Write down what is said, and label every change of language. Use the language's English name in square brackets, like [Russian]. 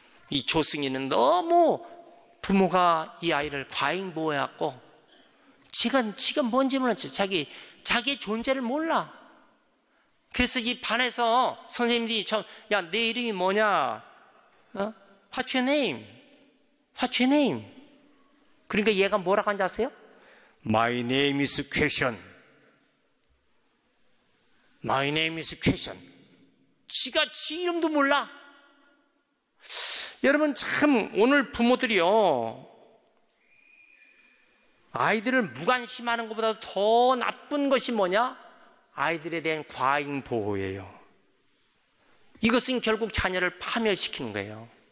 [Korean] 이 조승희는 너무 부모가 이 아이를 과잉 보호해갖고 지가 뭔지 몰랐지. 자기의 존재를 몰라. 그래서 이 반에서 선생님들이 야, 내 이름이 뭐냐? [English] What's your name? What's your name? [Korean] 그러니까 얘가 뭐라고 하는지 아세요? [English] My name is question. My name is question. [Korean] 지가 지 이름도 몰라. 여러분, 참 오늘 부모들이요, 아이들을 무관심하는 것보다 더 나쁜 것이 뭐냐? 아이들에 대한 과잉 보호예요. 이것은 결국 자녀를 파멸시키는 거예요.